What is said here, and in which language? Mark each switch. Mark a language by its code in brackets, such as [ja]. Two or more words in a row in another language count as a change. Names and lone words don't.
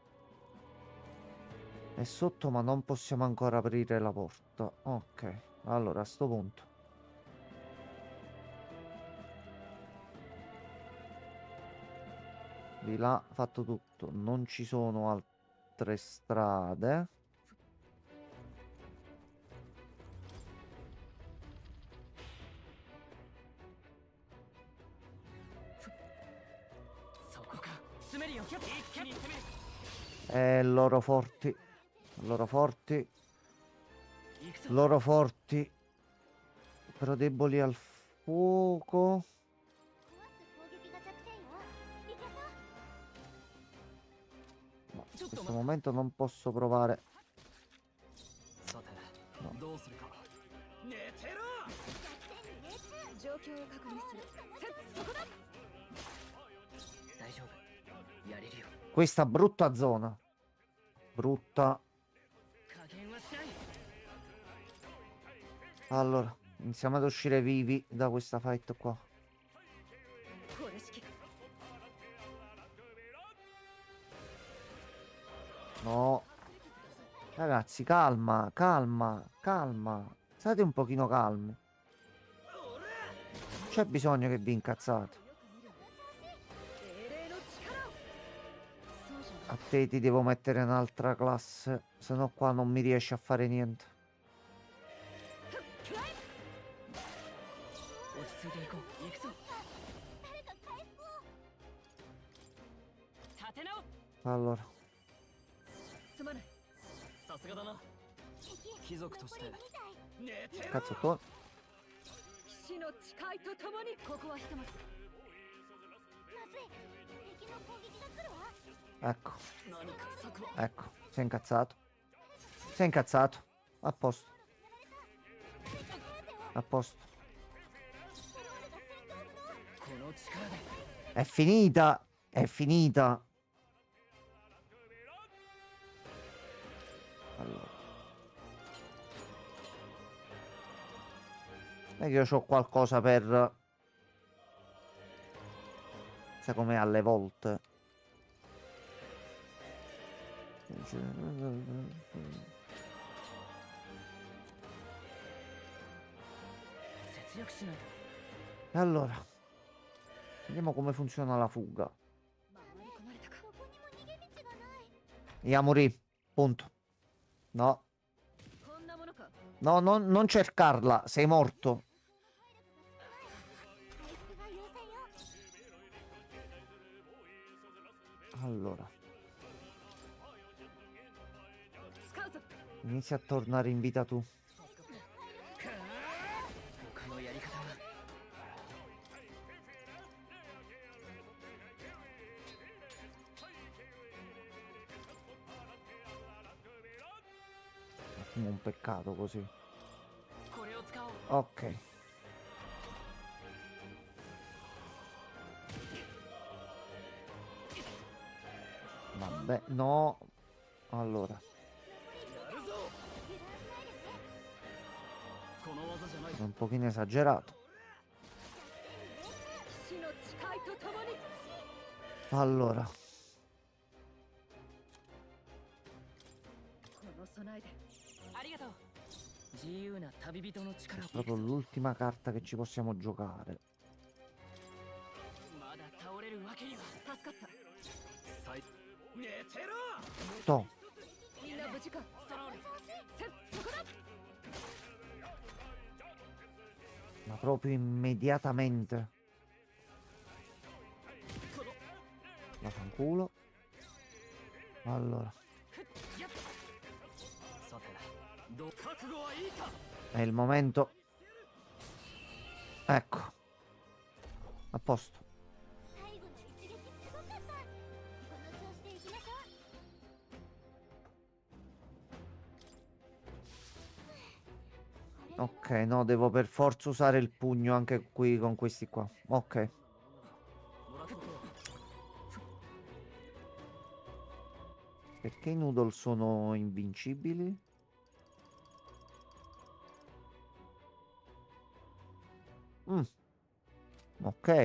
[it] È sotto, ma non possiamo ancora aprire la porta. Ok, allora a sto punto. Di là fatto tutto, non ci sono altre strade. [ja] そこか詰めるよ一気に攻める [it] Loro forti, loro forti, [ja] 行くぞ [it] loro forti. Però deboli al fuoco. [ja] 壊す攻撃が弱点よいけそう [it] No, in [ja] ちょっと [it] questo momento non posso provare. [ja] さて [it] No. [ja] どうするか寝てろ弱点に命中状況を確認するそこだ大丈夫やれるよ [it] Questa brutta zona. Brutta. [ja] 加減はしない [it] Allora, iniziamo ad uscire vivi da questa fight qua. [ja] これ式 [it] No. Ragazzi, calma, calma, calma. State un pochino calmi. C'è bisogno che vi incazzate. [ja] 精霊の力をそうじゃない [it] A te ti devo mettere un'altra classe, se no qua non mi riesci a fare niente. [ja] 落ち着いていこう行くぞ誰か回復を立て直す [it] Allora, [ja] すまないさすがだな敵貴族として残り2体寝てろ [it] cazzo tu. [ja] 騎士の誓いとともにここはしてますまずい敵の攻撃が来るわ [it] Ecco, [ja] 何か策を [it] ecco, si è incazzato. Si è incazzato. A posto, [ja] 手当てを [it] a posto. [ja] ストロールが戦闘部のこの力で [it] È finita, è finita. Allora. Non è che io ho qualcosa per... Sai com'è alle volte. E allora, vediamo come funziona la fuga. [ja] 回り込まれたかどこにも逃げ道がない [it] Yamuri, punto. No, [ja] こんなものか [it] no, non cercarla, sei morto. [ja] 回復が優先よ [it] Allora, [ja] 使うぞ [it] inizia a tornare in vita tu. [ja] 他のやり方は [it] Un peccato così. [ja] これを使おう [it] Ok. Vabbè, no. Allora, [ja] やるぞこの技じゃない [it] sono un pochino esagerato. [ja] 騎士の誓いとともに [it] Allora, [ja] この備えでありがとう自由な旅人の力を [it] proprio l'ultima carta che ci possiamo giocare. [ja] まだ倒れるわけには助かった最寝てろ [it] Toh, [ja] みんな無事かストロールそこだ [it] ma proprio immediatamente. Vaffanculo. Allora, [ja] 覚悟はいいか。 [it] È il momento. Ecco. A posto. [ja] 最後の一撃すごかった。この調子でいきましょう。 [it] Ok, no, devo per forza usare il pugno anche qui con questi qua. Ok. Perché i noodle sono invincibili? Mm, ok.